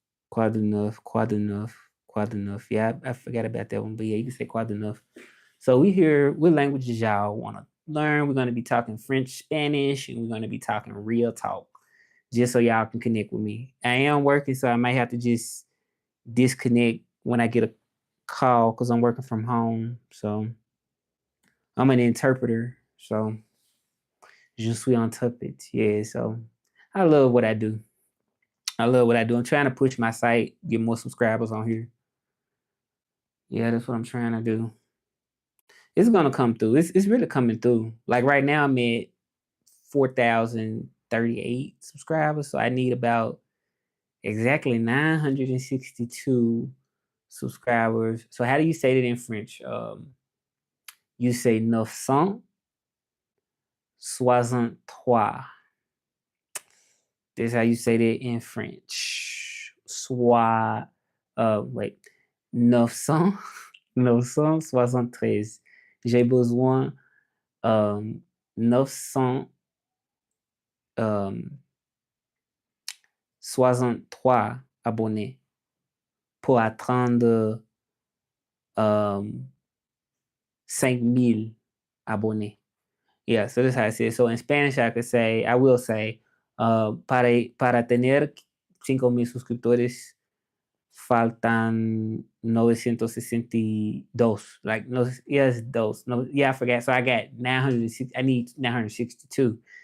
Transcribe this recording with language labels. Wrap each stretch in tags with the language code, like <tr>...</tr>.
<en>Quite enough, quite enough, quite enough. Yeah, I forgot about that one, but yeah, you can say quite enough. So we hear what languages y'all want to learn. We're going to be talking French, Spanish, and we're going to be talking real talk, just so y'all can connect with me. I am working, so I might have to just disconnect when I get a call because I'm working from home. So I'm an interpreter, so</en> <fr>je suis interprète.</fr> <en>Yeah, so I love what I do. I love what I do. I'm trying to push my site, get more subscribers on here. Yeah, that's what I'm trying to do. It's gonna come through. It's really coming through. Like right now, I'm at 4,038 subscribers, so I need about exactly 962 subscribers. So how do you say that in French? You say 963. That's how you say that in French. Wait, 900, 973.</en> <fr>J'ai besoin 963 abonnés pour atteindre 5,000 abonnés.</fr> <en>Yeah, so that's how I say it. So in Spanish, I will say,</en> <es>para tener 5,000 suscriptores, faltan 962.</es> <en>Like, no, yes, those. No, yeah, I forgot. So I got 960. I need 962.</en>